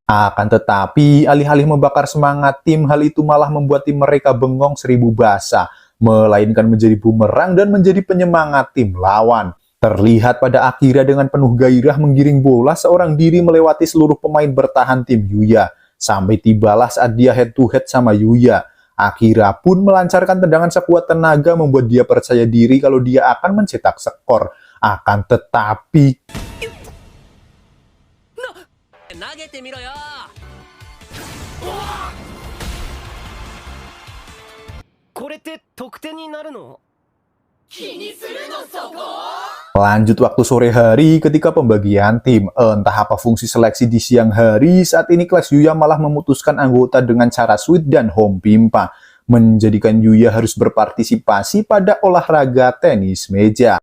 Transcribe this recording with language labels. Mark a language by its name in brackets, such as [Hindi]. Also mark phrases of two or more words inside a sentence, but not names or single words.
[Indonesian] Akan tetapi, alih-alih membakar semangat tim, hal itu malah membuat tim mereka bengong seribu bahasa, melainkan menjadi bumerang dan menjadi penyemangat tim lawan. Terlihat pada Akira dengan penuh gairah menggiring bola seorang diri melewati seluruh pemain bertahan tim Yuya, sampai tibalah saat dia [English] head to head [Indonesian] sama Yuya. Akira pun melancarkan tendangan sekuat tenaga membuat dia percaya diri kalau dia akan mencetak skor. Akan tetapi... [Japanese] 投げてみろよ。これって得点になるの？ [Indonesian] Lanjut waktu sore hari ketika pembagian tim, entah apa fungsi seleksi di siang hari, saat ini kelas Yuya malah memutuskan anggota dengan cara sweet dan home pimpa, menjadikan Yuya harus berpartisipasi pada olahraga tenis meja.